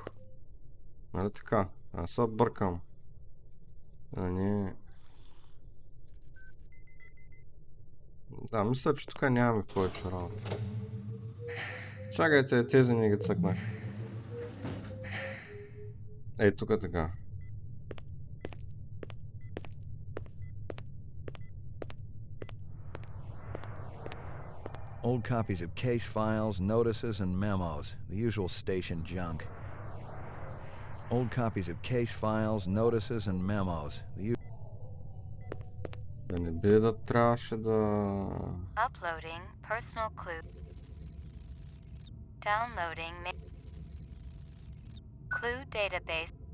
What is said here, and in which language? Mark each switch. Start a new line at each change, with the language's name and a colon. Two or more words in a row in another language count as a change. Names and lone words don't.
Bulgarian: Нали така? Аз се бъркам. Не. Да, мисля, че тук нямаме повече работа. Чакайте, тези не ги цъкнах. Ей, тук така.
English: Old copies of case files, notices, and memos. The usual station junk. Old copies of case files, notices, and memos.
Bulgarian: Да не би да трябваше да...
English: Uploading personal clue. Downloading clue database.